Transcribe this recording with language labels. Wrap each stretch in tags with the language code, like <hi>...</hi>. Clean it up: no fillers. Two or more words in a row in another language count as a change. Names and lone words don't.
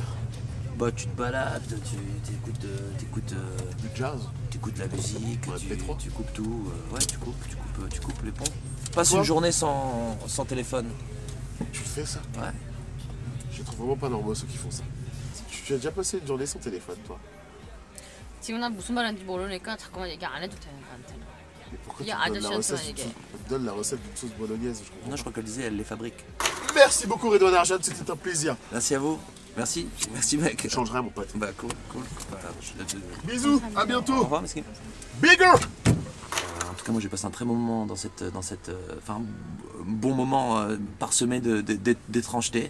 <fr>Bah, tu te balades, t'écoutes Du jazz. la musique, Ouais, P3. tu coupes tout, ouais, tu coupes les ponts. Passe Toi une journée sans téléphone. Tu le fais ça? Ouais. Je trouve vraiment pas normaux ceux qui font ça. Tu as déjà passé une journée sans téléphone, toi?</fr> <ko>지금 난 무슨 말인지 모르니까 자꾸만 얘기 안 해도 돼 나한테는.</ko> <fr>Mais pourquoi Il y tu a me donnes la Adonis recette Antoine, tu me donnes la recette d'une sauce bolognaise? Je comprends Non, je crois qu'elle disait, elle les fabrique. pas. Merci beaucoup, Redouane Arjane, c'était un plaisir. Merci à vous. Merci mec. Je changerai, mon pote. Bah cool. Voilà, je suis là de- Bisous, à Au bientôt. revoir, Mesquine. Bigger. En tout cas, moi j'ai passé un très bon moment dans cette enfin, bon moment parsemé d'étrangeté.</fr>